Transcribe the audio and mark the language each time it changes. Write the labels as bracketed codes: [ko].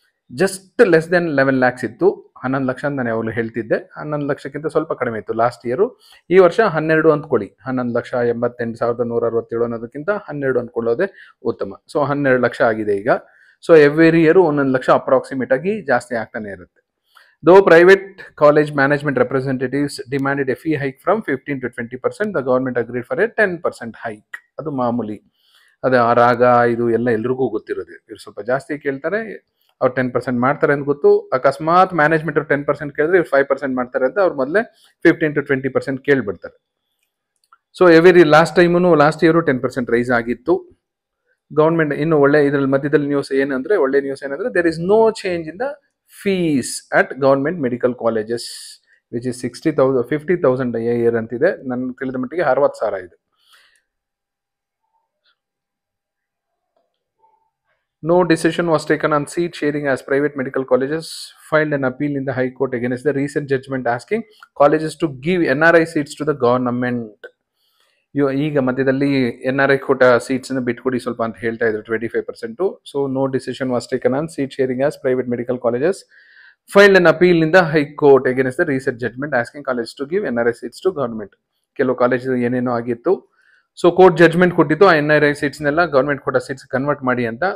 [en] just less than 11 lakhs [kn] ಇತ್ತು. 11 ಲಕ್ಷ ಅಂತ ನಾನು ಯಾವಾಗಲೂ ಹೇಳ್ತಿದ್ದೆ, 11 ಲಕ್ಷಕ್ಕಿಂತ ಸ್ವಲ್ಪ ಕಡಿಮೆ ಇತ್ತು ಲಾಸ್ಟ್ ಇಯರು. ಈ ವರ್ಷ 12 ಅಂದ್ಕೊಳ್ಳಿ, 11,88,167 ಅನ್ನೋದಕ್ಕಿಂತ 12 ಅಂದ್ಕೊಳ್ಳೋದೇ ಉತ್ತಮ. ಸೊ 12 ಲಕ್ಷ ಆಗಿದೆ ಈಗ. So every year 1 lakh approximate ಆಗಿ ಜಾಸ್ತಿ ಆಗ್ತಾನೆ ಇರುತ್ತೆ. [en] Though private college management representatives demanded a fee hike from 15 to 20%, the government agreed for a 10% hike. [kn] ಅದು ಮಾಮೂಲಿ, ಅದು ಆ ರಾಗ ಇದು ಎಲ್ಲ ಎಲ್ರಿಗೂ ಗೊತ್ತಿರೋದು. ಇವ್ರು ಸ್ವಲ್ಪ ಜಾಸ್ತಿ ಕೇಳ್ತಾರೆ, ಅವ್ರು 10% ಮಾಡ್ತಾರೆ ಅಂತ ಗೊತ್ತು. ಅಕಸ್ಮಾತ್ ಮ್ಯಾನೇಜ್ಮೆಂಟ್ ಅವ್ರು 10% ಕೇಳಿದ್ರೆ ಇವ್ರು 5% ಮಾಡ್ತಾರೆ ಅಂತ ಅವ್ರು ಮೊದಲೇ 15 to 20% ಕೇಳ್ಬಿಡ್ತಾರೆ. So last year 10% rice ಆಗಿತ್ತು. ಗೌರ್ಮೆಂಟ್ ಇನ್ನು ಒಳ್ಳೆ ಇದರಲ್ಲಿ ಮಧ್ಯದಲ್ಲಿ ಒಳ್ಳೆ ನ್ಯೂಸ್ ಏನಂದ್ರೆ, [en] there is no change in the fees at government medical colleges, which is 50,000 a year [kn] ಅಂತಿದೆ. ನನ್ನ ತಿಳಿದ ಮಟ್ಟಿಗೆ 60,000 ಇದೆ. [en] No decision was taken on seat sharing as private medical colleges filed an appeal in the High Court against the recent judgment asking colleges to give NRI seats to the government. [kn] ಈಗ ಮಧ್ಯದಲ್ಲಿ NRI Kota seats ಬಿಟ್ಕೊಡಿ ಸ್ವಲ್ಪ ಅಂತ ಹೇಳ್ತಾ ಇದ್ರು, 25%. [en] So no decision was taken on seat sharing as private medical colleges filed an appeal in the high court against the recent judgment asking college to give NRI seats to government. [kn] ಕೆಲವು college ಏನೇನೋ ಆಗಿತ್ತು, so court judgment ಕೊಟ್ಟಿತ್ತು, ಆ NRI ಸೀಟ್ಸ್ನೆಲ್ಲ government Kota seats convert ಮಾಡಿ ಅಂತ.